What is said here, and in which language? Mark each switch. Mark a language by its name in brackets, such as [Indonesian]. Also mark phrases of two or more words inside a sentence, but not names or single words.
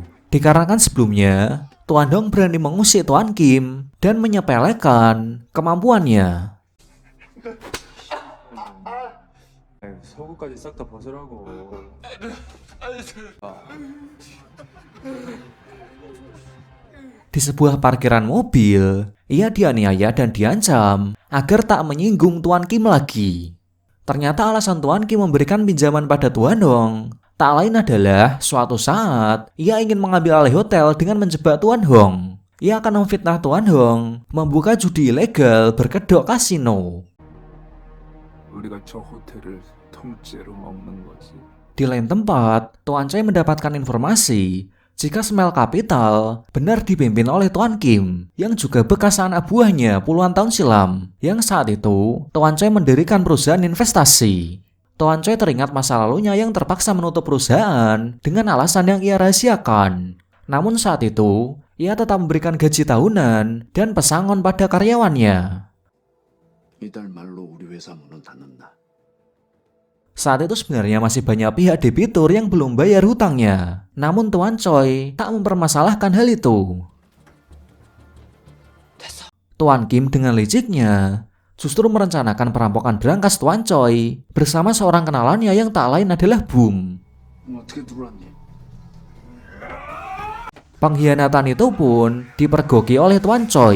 [Indonesian] Dikarenakan sebelumnya, Tuan Hong berani mengusik Tuan Kim dan menyepelekan kemampuannya. [Korean] 서구까지 싹 다 벗으라고. [Indonesian] Di sebuah parkiran mobil, ia dianiaya dan diancam agar tak menyinggung Tuan Kim lagi. Ternyata alasan Tuan Kim memberikan pinjaman pada Tuan Hong tak lain adalah suatu saat ia ingin mengambil alih hotel dengan menjebak Tuan Hong. Ia akan memfitnah Tuan Hong membuka judi ilegal berkedok kasino. [Korean] 우리가 저 호텔을 통째로 먹는 거지. [Indonesian] Di lain tempat, Tuan Choi mendapatkan informasi jika Smile Capital benar dipimpin oleh Tuan Kim yang juga bekas anak buahnya puluhan tahun silam, yang saat itu Tuan Choi mendirikan perusahaan investasi. Tuan Choi teringat masa lalunya yang terpaksa menutup perusahaan dengan alasan yang ia rahasiakan. Namun saat itu ia tetap memberikan gaji tahunan dan pesangon pada karyawannya. [Korean] 이달 말로 우리 회사 문은 닫는다. [Indonesian] Saat itu sebenarnya masih banyak pihak debitur yang belum bayar hutangnya. Namun Tuan Choi tak mempermasalahkan hal itu. Tuan Kim dengan liciknya justru merencanakan perampokan berangkas Tuan Choi bersama seorang kenalannya yang tak lain adalah Boom. [Korean] 어떻게 들어왔니? [Indonesian] Pengkhianatan itu pun dipergoki oleh Tuan Choi.